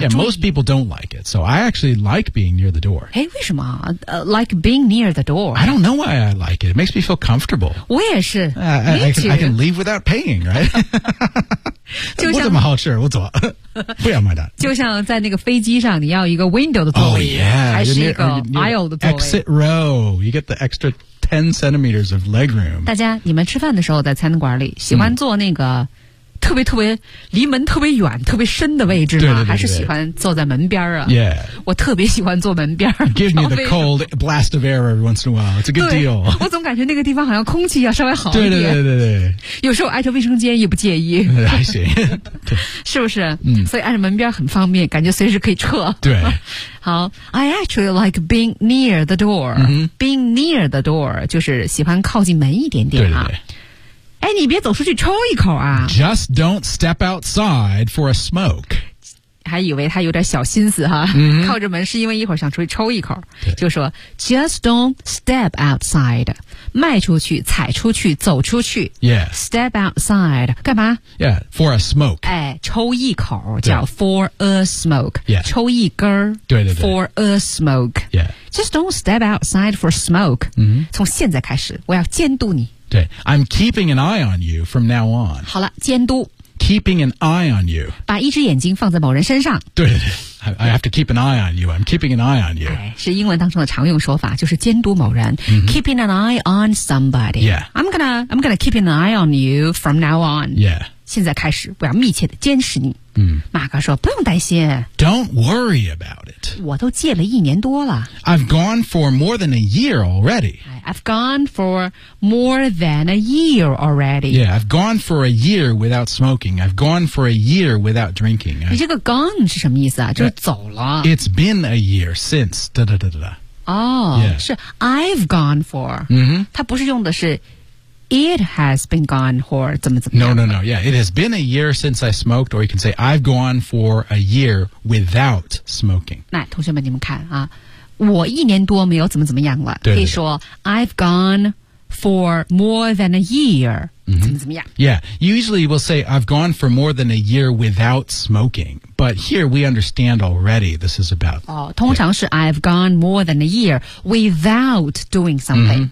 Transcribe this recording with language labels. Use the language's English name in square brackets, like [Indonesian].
[English] Yeah, most people don't like it, so I actually like being near the door. [Chinese] 哎，为什么？ [English] Like being near the door. I don't know why I like it. It makes me feel comfortable. [Chinese] 我也是。 [English] I can leave without paying, right? [Chinese] 就像我怎么好吃，我走，不要买单。就像在那个飞机上，你要一个 window 的座位， [English] oh, yeah, [Chinese] 还是一个 aisle 的座位。 [English] Exit row, you get the extra 10 centimeters of leg room. [Chinese] 大家，你们吃饭的时候在餐馆里喜欢坐那个。特别特别离门特别远特别深的位置吗对对对对还是喜欢坐在门边啊、 [English] yeah. [Chinese] 我特别喜欢坐门边 [English] Give me the cold blast of air every once in a while It's a good deal [Chinese] 我总感觉那个地方好像空气要稍微好一点对对对 对, 对有时候挨着卫生间也不介意还行是不是、嗯、所以挨着门边很方便感觉随时可以撤对 [English] 好 I actually like being near the door、 mm-hmm. Being near the door [Chinese] 就是喜欢靠近门一点点、啊、对对对哎，你别走出去抽一口啊 [English] Just don't step outside for a smoke [Chinese] 还以为他有点小心思哈、 mm-hmm. 靠着门是因为一会儿想出去抽一口就说 [English] Just don't step outside [Chinese] 迈出去踩出去走出去 [English] Yeah Step outside [Chinese] 干嘛 [English] Yeah for a smoke [Chinese] 哎，抽一口叫 [English] for a smoke Yeah [Chinese] 抽一根儿对, 对对 [English] For a smoke Yeah Just don't step outside for smoke、 mm-hmm. [Chinese] 从现在开始我要监督你 [English] 对 I'm keeping an eye on you from now on. [Chinese] 好了，监督。 [English] Keeping an eye on you. [Chinese] 把一只眼睛放在某人身上。 [English] 对对对 I have to keep an eye on you. I'm keeping an eye on you.、 [Chinese] 哎、是英文当中的常用说法，就是监督某人。 Mm-hmm. [English] Keeping an eye on somebody. Yeah. I'm gonna keep an eye on you from now on. Yeah. [Chinese] 现在开始，我要密切的监视你。嗯。马哥说不用担心。 [English] Don't worry about it. [Chinese] 我都戒了一年多了。 [English] I've gone for more than a year already. I've gone for more than a year already. Yeah, I've gone for a year without smoking. I've gone for a year without drinking. [Chinese] 你这个 gone 是什么意思啊？就是走了。 [English] It's been a year since. 哒哒哒哒哒。 Oh, yeah. 是 I've gone for. 嗯哼。 [Chinese] 它不是用的是 [English] it has been gone for [Chinese] 怎么怎么样。 [English] No, no, no. Yeah, it has been a year since I smoked, or you can say I've gone for a year without smoking. [Chinese] 那同学们，你们看啊。我一年多没有怎么怎么样了对对对可以说 [English] I've gone for more than a year、 mm-hmm. [Chinese] 怎么怎么样 [English] Yeah, usually we'll say I've gone for more than a year without smoking But here we understand already this is about、 [Chinese] 哦、通常是 yeah. [English] I've gone more than a year without doing something、